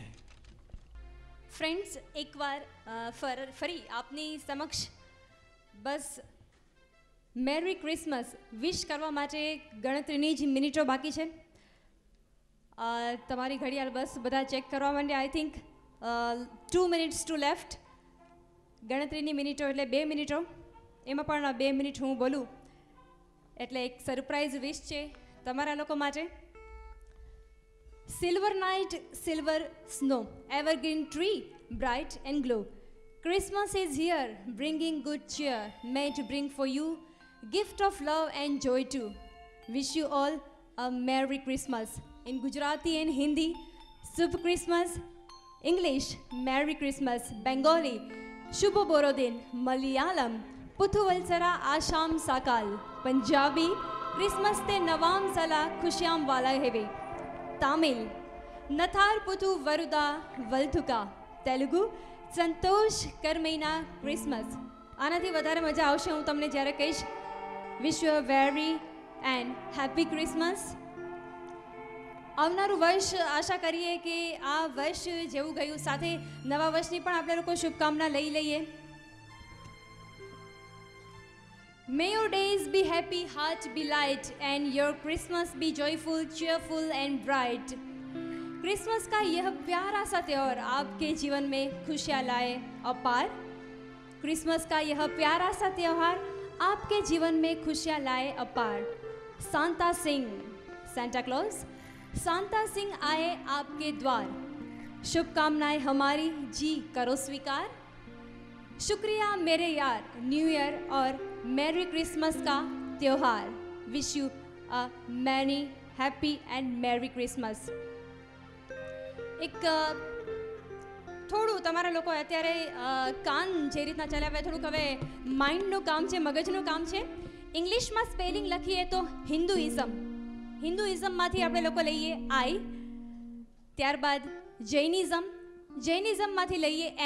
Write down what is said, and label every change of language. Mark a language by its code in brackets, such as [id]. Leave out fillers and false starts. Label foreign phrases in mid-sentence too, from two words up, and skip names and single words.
[gu] ફ્રેન્ડ્સ, એકવાર ફરી આપની સમક્ષ બસ [en] Merry Christmas [gu] વિશ કરવા માટે ગણતરીની જ મિનિટો બાકી છે. તમારી ઘડિયાળ બસ બધા ચેક કરવા માંડે. [en] I think 2 minutes to left. [gu] ગણતરીની મિનિટો એટલે 2 મિનિટો, એમાં પણ 2 મિનિટ હું બોલું એટલે એક [en] surprise wish [gu] છે તમારા લોકો માટે. [en] Silver night, silver snow, evergreen tree, bright and glow. Christmas is here, bringing good cheer, may to bring for you gift of love and joy too. Wish you all a Merry Christmas. In Gujarati and Hindi, Shubh Christmas. English, Merry Christmas. Bengali, [bn] Shubho Borodin. [en] Malayalam, [ml] Puthu Valsara Asham Sakal. [pa] Punjabi, Christmas te Nawam Sala Khushiyam Wala Heve. [ta] Tamil, Nathar Puthu Varuda Valthuka. [en] Telugu, [te] Santosh Karmaina [en] Christmas. [gu] આનાથી વધારે મજા આવશે હું તમને જ્યારે કહીશ. [en] Wish you a very and happy Christmas. [gu] આવનારું વર્ષ આશા કરીએ કે આ વર્ષ જેવું ગયું સાથે નવા વર્ષની પણ આપણે લોકો શુભકામના લઈ લઈએ. [en] May your days be happy, heart be light, and your Christmas be joyful, cheerful and bright. [hi] क्रिसमस का यह प्यारा सा त्योहार आपके जीवन में खुशियाँ लाए अपार. क्रिसमस का यह प्यारा सा त्योहार आपके जीवन में खुशियाँ लाए अपार. सांता सिंह, सेंटा क्लॉज, सांता सिंह आए आपके द्वार. शुभकामनाएं हमारी जी करो स्वीकार. शुक्रिया मेरे यार, [en] New Year [hi] और [en] Merry Christmas [hi] का त्योहार. [en] Wish you a many happy and Merry Christmas. [gu] એક થોડું તમારા લોકો અત્યારે કાન જે રીતના ચલાવે થોડુંક હવે માઇન્ડનું કામ છે, મગજનું કામ છે. ઇંગ્લિશમાં સ્પેલિંગ લખીએ તો હિન્દુઇઝમ, હિન્દુઇઝમમાંથી આપણે લોકો લઈએ આઈ. ત્યારબાદ જૈનિઝમ, જૈનિઝમમાંથી લઈએ એન.